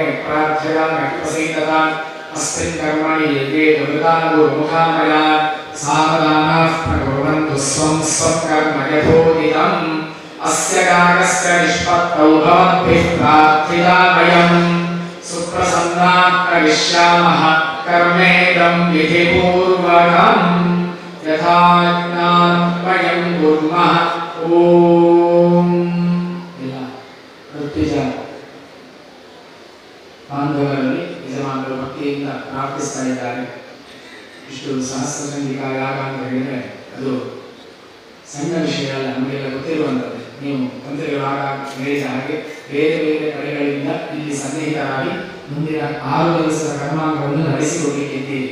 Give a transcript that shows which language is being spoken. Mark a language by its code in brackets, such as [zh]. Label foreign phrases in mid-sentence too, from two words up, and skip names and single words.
[sa] प्रार्थयामि प्रसीदताम् अस्मिन् कर्मणि ये दुर्गानुर्मुखा मया सावधानाः प्रकुर्वन्तु स्वं स्वं कर्म यथोदितम् अस्य यागस्य निष्पत्तौ भवद्भिः प्रार्थितामयम् सुप्रसन्नाः करिष्यामः कर्मेदं विधिपूर्वकम् ಯಥಾಜ್ಞಾನಂ ವಯಂ ಕುರ್ಮಃ. ಓಂ. [kn] ಎಲ್ಲ ಋತ್ವಿಜ ಬಾಂಧವರಲ್ಲಿ ಯಜಮಾನರು ಭಕ್ತಿಯಿಂದ ಪ್ರಾರ್ಥಿಸ್ತಾ ಇದ್ದಾರೆ. ಇಷ್ಟು ಸಹಸ್ರಚಂಡಿಕಾ ಯಾಗ ಅಂತ ಹೇಳಿದರೆ ಅದು ಸಣ್ಣ ವಿಷಯ ಅಲ್ಲ, ನಮಗೆಲ್ಲ ಗೊತ್ತಿರುವಂಥದ್ದು. ನೀವು ತಂತ್ರಿಗಳಾಗ ಹೇಳಿದ ಹಾಗೆ ಬೇರೆ ಬೇರೆ ಕಡೆಗಳಿಂದ ಇಲ್ಲಿ ಸನ್ನಿಹಿತರಾಗಿ ಮುಂದಿನ 6 ದಿವಸದ ಕರ್ಮಾಂಗವನ್ನು ನಡೆಸಿಕೊಡಲಿಕ್ಕಿದ್ದೀರಿ.